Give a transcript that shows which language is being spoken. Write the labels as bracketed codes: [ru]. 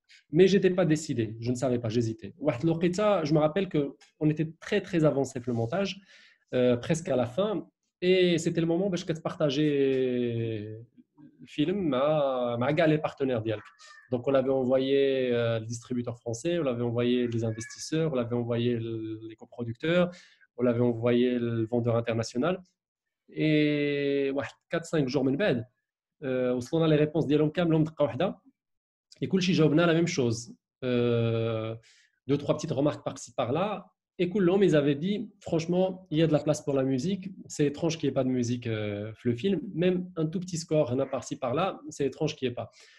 [fr] Mais je n'étais pas décidé, je ne savais pas, j'hésitais. Je me rappelle qu'on était très très avancé pour le montage, presque à la fin, et c'était le moment où je partageais le film avec les partenaires d'IALC. Donc on avait envoyé le distributeur français, on avait envoyé les investisseurs, on avait envoyé les coproducteurs, on avait envoyé le vendeur international. Et 4-5 jours [ar] من بعد وصلنا [fr] les réponses [ar] ديالهم كاملهم دقه واحده et كلشي جاوبنا [fr] la même chose. Deux trois petites remarques par-ci par-là et [ar] كلهم [fr] ils avaient dit franchement il y a de la place pour la musique, c'est étrange qu'il n'y ait pas de musique le film, même un tout petit score par-ci par-là, c'est étrange qu'il n'y ait pas.